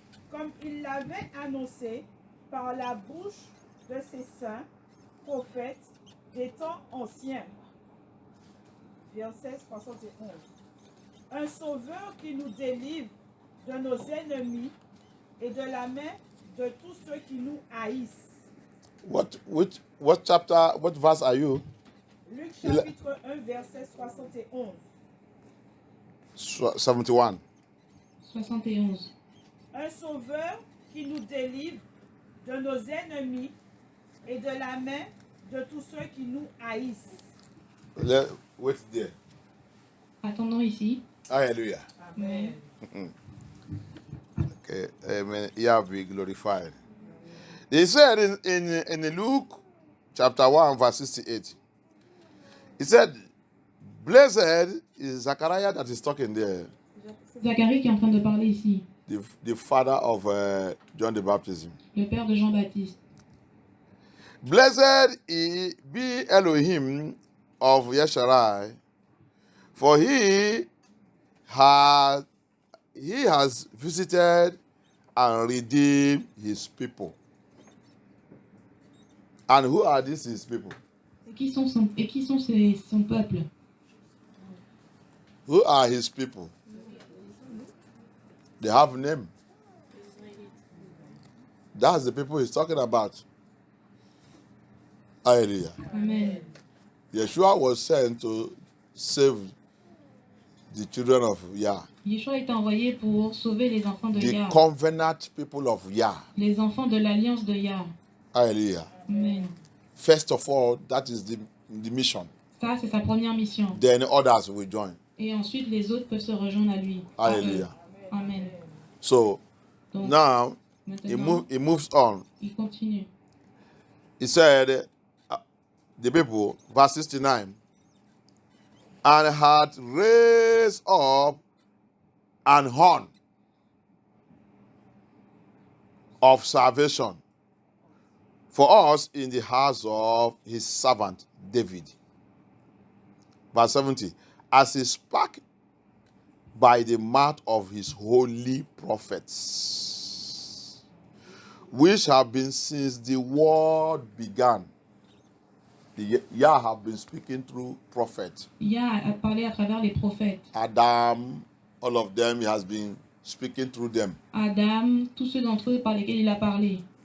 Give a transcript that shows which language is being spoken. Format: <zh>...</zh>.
<fr>Comme il l'avait annoncé par la bouche de ses saints prophètes des temps anciens. Verset 71. Un sauveur qui nous délivre de nos ennemis et de la main de tous ceux qui nous haïssent.</fr> <en>What chapter, what verse are you?</en> <fr>Luc chapitre 1, verset 71. 71. 71. Un sauveur qui nous délivre de nos ennemis et de la main de tous ceux qui nous haïssent.</fr> <en>Wait there.</en> <fr>Attendons ici.</fr> <en>Hallelujah. Amen. Okay, amen. Yah be glorified. They said in Luke chapter 1, verse 68, he said, blessed is Zachariah that is talking there,</en> <fr>Zacharie qui est en train de parler ici,</fr> <en>the father of John the Baptist.</en> <fr>le père de Jean-Baptiste.</fr> <en>Blessed be Elohim of Yesharai, for he has visited and redeemed his people. And who are these his people?</en> <fr>Et qui sont son peuple?</fr> <en>Who are his people? They have a name. That's the people he's talking about. Hallelujah. Amen. Yeshua was sent to save the children of Yah,</en> <fr>Yeshua est envoyé pour sauver les enfants de</fr> <en>the Yah, covenant people of Yah.</en> <fr>les enfants de l'alliance de Yah.</fr> <en>Hallelujah. Amen. First of all, that is the mission.</en> <fr>Ça, c'est sa première mission.</fr> <en>Then others will join.</en> <fr>Et ensuite, les autres peuvent se rejoindre à lui.</fr> <en>Hallelujah. Amen. So</en> <fr>Donc,</fr> <en>now</en> <fr>maintenant,</fr> <en>he moves on.</en> <fr>il continue.</fr> <en>He said, the people, verse 69, and had raised up an horn of salvation for us in the house of his servant David. Verse 70, as he spake by the mouth of his holy prophets, which have been since the world began. Yah have been speaking through prophets.</en> <fr>Yah a parlé à travers les prophètes.</fr> <en>Adam, all of them, he has been speaking through them.</en> <fr>Adam, tous ceux d'entre eux par lesquels il a parlé.</fr>